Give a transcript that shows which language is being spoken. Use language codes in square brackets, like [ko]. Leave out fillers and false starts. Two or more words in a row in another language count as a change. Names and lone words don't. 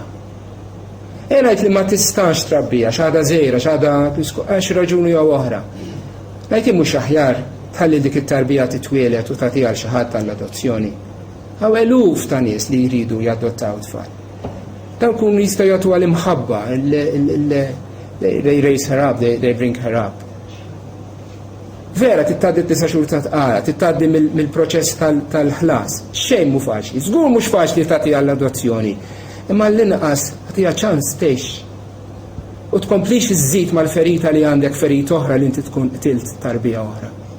[mt] Ngħid li ma tistax trabbija x'għadha żgħira, x'għadha għax raġuni jew oħra. Ngħid mhux aħjar tħalli dik it-tarbija titwielet u tagħtiha għal xi ħadd tal-adozzjoni. Hawn eluf ta' nies li jridu jadottaw tfal. Dawn kunu jistgħu jagħtu għal imħabba, [en] they raise her up, they bring her up. [mt] Vera tittaddi t-9 xhur ta' tqala, tittaddi mill-proċess tal-ħlas. Xejn mhu faċli. Żgur mhux faċli tagħti għall-adozzjoni. Imma l-inqas tagħtiha ċans tgħix. U tkomplix iżżid mal-ferita li għandek ferita oħra li inti tkun qtilt tarbija oħra.